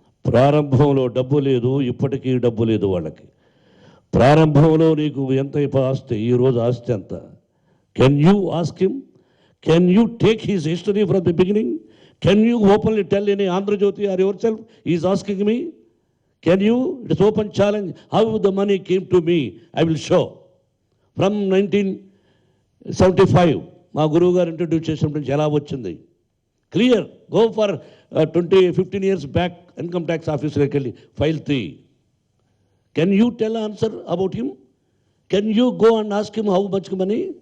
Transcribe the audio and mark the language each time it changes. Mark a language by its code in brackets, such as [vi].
[te] ప్రారంభంలో డబ్బు లేదు, ఇప్పటికీ డబ్బు లేదు వాళ్ళకి. ప్రారంభంలో నీకు ఎంత ఆస్తి, ఈరోజు ఆస్తి ఎంత? [en] Can you ask him? Can you take his history from the beginning? Can you openly tell any Andhra Jyothi are your self is asking me? Can you? It's open challenge. How the money came to me, I will show. From 1975, [te] మా గురువు గారు introduce చేసినప్పటి నుంచి ఎలా వచ్చింది clear. [en] go for 15 years back income tax [te] ఆఫీస్లోకి వెళ్ళి file తీ. [en] Can you tell answer about him? Can you go and ask him how much money?